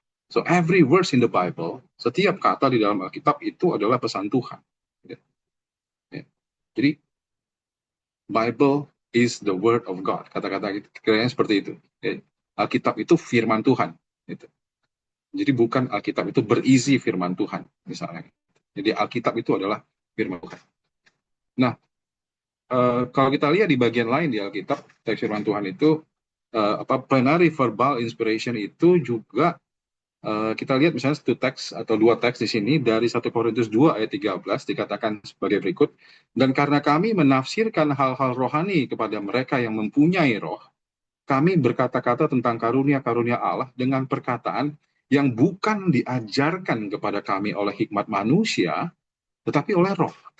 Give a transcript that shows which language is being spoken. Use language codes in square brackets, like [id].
[en] So every verse in the Bible, [id] setiap kata di dalam Alkitab itu adalah pesan Tuhan. Ya. Ya. Jadi [en] Bible is the word of God. [id] Kata-kata kiranya seperti itu. Ya. Alkitab itu firman Tuhan. Gitu. Jadi bukan Alkitab itu berisi firman Tuhan, misalnya. Jadi Alkitab itu adalah firman Tuhan. Nah, kalau kita lihat di bagian lain di Alkitab, teks firman Tuhan itu, plenary verbal inspiration itu juga kita lihat misalnya satu teks atau dua teks di sini dari 1 Korintus 2 ayat 13 dikatakan sebagai berikut, dan karena kami menafsirkan hal-hal rohani kepada mereka yang mempunyai roh, kami berkata-kata tentang karunia-karunia Allah dengan perkataan yang bukan diajarkan kepada kami oleh hikmat manusia, tetapi oleh roh.